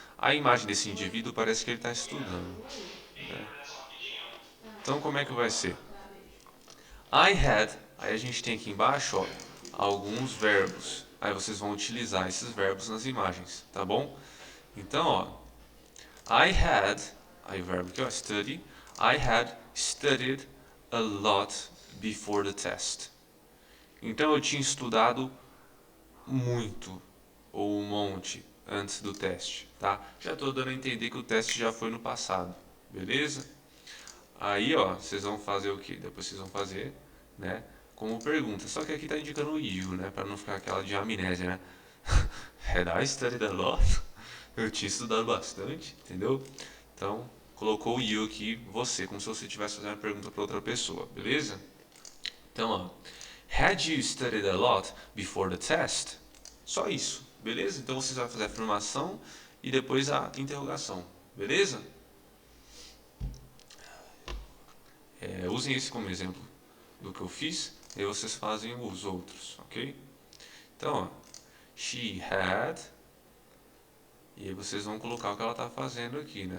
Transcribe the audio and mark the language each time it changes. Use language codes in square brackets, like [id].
[pt] A imagem desse indivíduo parece que ele está estudando, né? Então, como é que vai ser? [en] I had, [pt] aí a gente tem aqui embaixo, ó, alguns verbos. Aí vocês vão utilizar esses verbos nas imagens, tá bom? Então, ó, [en] I had, [pt] aí o verbo aqui, ó, study. [en] I had studied a lot before the test. [pt] Então, eu tinha estudado muito ou um monte antes do teste, tá? Já estou dando a entender que o teste já foi no passado, beleza? Aí, ó, vocês vão fazer o que? Depois vocês vão fazer, né? Como pergunta. Só que aqui tá indicando o you, né? Para não ficar aquela de amnésia, né? [en] Had I studied a lot? [pt] Eu tinha estudado bastante, entendeu? Então, colocou o you aqui, você, como se você estivesse fazendo uma pergunta para outra pessoa, beleza? Então, ó, [en] had you studied a lot before the test? [pt] Só isso, beleza? Então você vai fazer a afirmação e depois a interrogação, beleza? Usem esse como exemplo do que eu fiz e aí vocês fazem os outros, ok? Então, ó, [en] she had, [pt] e aí vocês vão colocar o que ela está fazendo aqui, né?